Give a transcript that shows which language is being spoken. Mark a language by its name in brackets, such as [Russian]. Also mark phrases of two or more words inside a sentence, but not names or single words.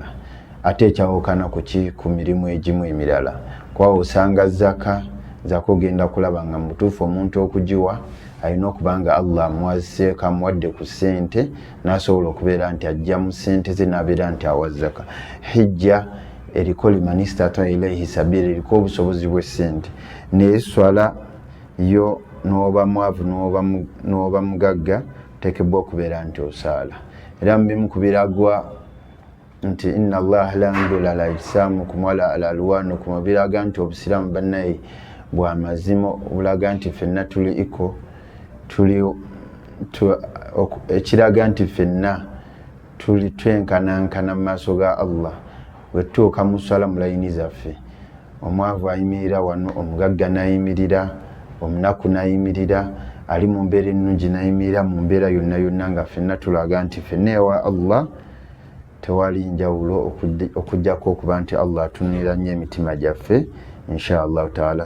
[Ganda] Ate ekyawukana ku mirimu egimu emirala, kuba osanga zaka ogenda kulaba nga mu butuufu omuntu okugiwa alina okuba nga Allah amuwaziseeko, amuwadde ku ssente n'asobola okubeera nti ajja mu ssente ze n'abeera nti awa zaka. [Arabic] Hijja eriko لمن استطاع إليه سبيلا, [Ganda] eriko obusobozi bw'essente. Naye swala yo n'oba mwavu n'oba mugagga tekebwa okubeera nti osaala. Era mubimu ku biragwa nti [Arabic] إن الله لا ينظر إلى أجسامكم ولا إلى ألوانكم, [Ganda] biraga nti obusiraamu bannaye bwa mazima, obulaga nti ffenna ekiraga nti ffenna tuli twenkanankana mu maaso ga Allah. Bwe tutuuka mu swala mu layini zaffe, omwavu ayimirira wano, omugagga n'ayimirira, omunaku n'ayimirira, ali mu mbeera ennungi n'ayimirira, mu mbeera yonna yonna nga ffenna tulaga nti ffenna ewa Allah tewali njawulo okujjako okuba nti Allah atunulira nnyo emitima gyaffe [Arabic] إن شاء الله تعالى.